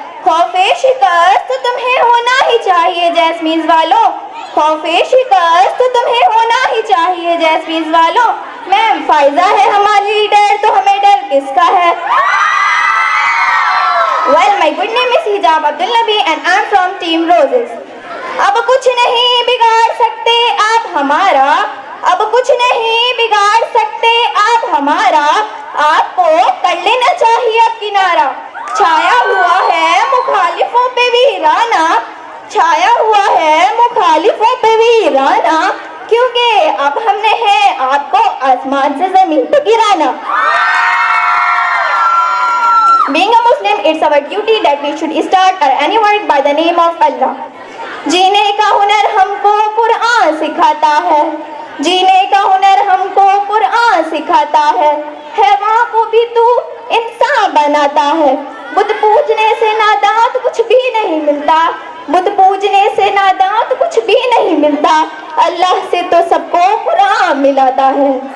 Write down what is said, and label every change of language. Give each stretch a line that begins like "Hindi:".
Hindi: खौफे शिकस्त तुम्हें होना ही चाहिए जैस्मीन वालों, खौफे शिकस्त तुम्हें होना ही चाहिए जैस्मीन वालों। मैम फायजा है हमारी लीडर तो हमें डर किसका है।
English: Well, my good name is Hijab Abdul Nabi and I'm from Team Roses.
Hindi: अब कुछ नहीं बिगाड़ सकते आप हमारा, अब कुछ नहीं बिगाड़ सकते आप हमारा, आपको कर लेना चाहिए अब किनारा। छाया हुआ है मुखालिफों पे वीराना, छाया हुआ है मुखालिफों पे वीराना, क्योंकि अब हमने है आपको आसमान से जमीन पे गिराना।
English: Being a Muslim, it's our duty that we should start our any work by the name of Allah.
Hindi: जीने का हुनर हमको कुरान सिखाता है, जीने का हुनर हमको कुरान सिखाता है वहाँ को भी तू इंसान बनाता है। बुत पूजने से नादां तो कुछ भी नहीं मिलता, बुत पूजने से नादां तो कुछ भी नहीं मिलता, अल्लाह से तो सबको कुरान मिलाता है।